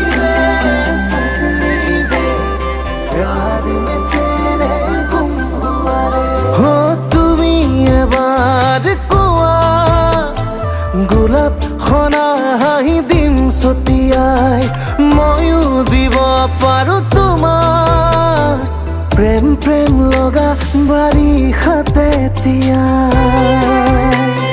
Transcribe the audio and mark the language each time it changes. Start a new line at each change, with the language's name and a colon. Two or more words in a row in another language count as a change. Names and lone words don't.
Hindi: वे प्यार में तेरे गुम हुआ रे हो
Assamese: তুমি এবাৰ কোৱা গোলাপ খনা হাঁহি দিম ছটিয়াই ময়ো দিব পাৰো তোমাৰ প্ৰেম প্ৰেম লগা বাৰিষাতে তিয়াই